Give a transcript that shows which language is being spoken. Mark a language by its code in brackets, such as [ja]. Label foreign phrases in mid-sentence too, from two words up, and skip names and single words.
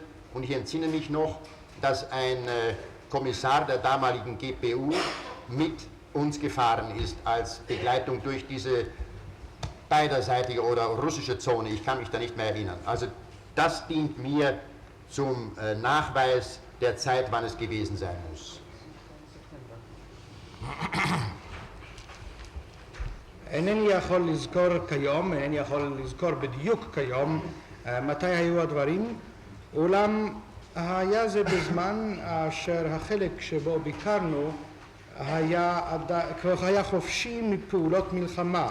[de] Und ich entsinne mich noch, dass ein Kommissar der damaligen GPU mit uns gefahren ist als Begleitung durch diese beiderseitige oder russische Zone. Ich kann mich da nicht mehr erinnern. Also das dient mir zum Nachweis der Zeit, wann es gewesen sein muss. [he] אינני יכול לזכור בדיוק כיום מתי היו הדברים, אולם היה זה בזמן אשר החלק שבו ביקרנו היה חופשי מפעולות מלחמה.